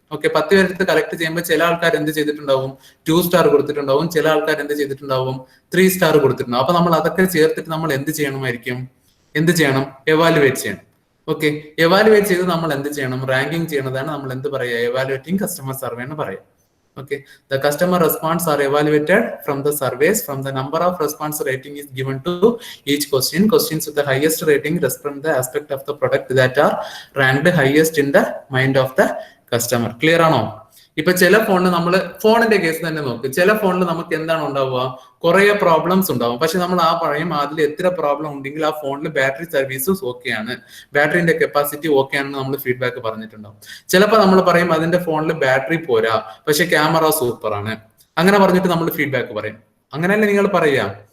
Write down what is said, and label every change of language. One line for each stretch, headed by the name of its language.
Malayalam: Okay, 10 പേരെടുത്ത് collect ചെയ്യുമ്പോൾ ചില ആൾക്കാർ എന്ത് ചെയ്തിട്ടുണ്ടാവും? 2 സ്റ്റാർ കൊടുത്തിട്ടുണ്ടാവും. ചില ആൾക്കാർ എന്ത് ചെയ്തിട്ടുണ്ടാവും? 3 സ്റ്റാർ കൊടുത്തിട്ടുണ്ടാവും. അപ്പൊ നമ്മൾ അതൊക്കെ ചേർത്തിട്ട് നമ്മൾ എന്ത് ചെയ്യണമായിരിക്കും? എവാലുവേറ്റ് ചെയ്യണം. ഓക്കെ, എവാലുവേറ്റ് ചെയ്ത് നമ്മൾ എന്ത് ചെയ്യണം? റാങ്കിങ് ചെയ്യണതാണ് നമ്മൾ എന്ത് പറയുക? എവാലുവേറ്റിംഗ് കസ്റ്റമർ സർവേ എന്ന് പറയും.
English: Okay, the customer response are evaluated from the surveys. From the number of response rating is given to each question. Questions with the highest rating represent the aspect of the product that are ranked highest in the mind of the customer.
Malayalam: Clear ആണോ? ഇപ്പൊ ചില ഫോണിന് നമ്മൾ ഫോണിന്റെ case തന്നെ നോക്ക്. ചില ഫോണിൽ നമുക്ക് എന്താണ് ഉണ്ടാവുക? കുറെ പ്രോബ്ലംസ് ഉണ്ടാവും. പക്ഷെ നമ്മൾ പറയും അതിൽ എത്ര പ്രോബ്ലം ഉണ്ടെങ്കിൽ ആ ഫോണിൽ ബാറ്ററി സർവീസസ് ഓക്കെയാണ്, ബാറ്ററിന്റെ കപ്പാസിറ്റി ഓക്കെ ആണെന്ന് നമ്മൾ ഫീഡ്ബാക്ക് പറഞ്ഞിട്ടുണ്ടാവും. ചിലപ്പോൾ നമ്മൾ പറയും അതിന്റെ ഫോണിൽ ബാറ്ററി പോരാ, പക്ഷെ ക്യാമറ സൂപ്പർ ആണ്, അങ്ങനെ പറഞ്ഞിട്ട് നമ്മൾ ഫീഡ്ബാക്ക് പറയും. അങ്ങനെയല്ലേ നിങ്ങൾ പറയാ?